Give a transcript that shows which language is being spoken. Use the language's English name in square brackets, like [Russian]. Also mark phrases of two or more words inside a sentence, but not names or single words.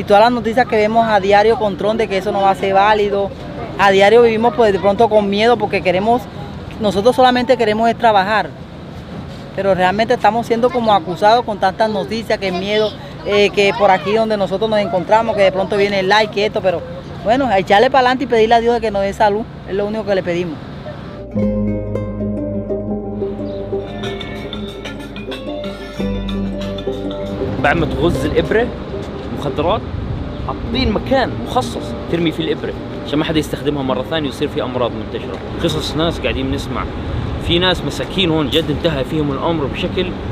[Spanish] todas las noticias que vemos a diario con Trump de que eso no va a ser válido, a diario vivimos pues de pronto con miedo porque nosotros solamente queremos es trabajar, pero realmente estamos siendo como acusados con tantas noticias, que miedo, que por aquí donde nosotros nos encontramos, que de pronto viene el like y esto, pero bueno, a echarle para adelante y pedirle a Dios de que nos dé salud, es lo único que le pedimos. [Arabic] بعد ما تغز الإبرة مخدرات حاطين مكان مخصص ترمي فيه الإبرة عشان ما حدا يستخدمها مرة ثانية ويصير في أمراض منتشرة. قصص ناس قاعدين نسمع، في ناس مساكين هون جد انتهى فيهم الأمر بشكل.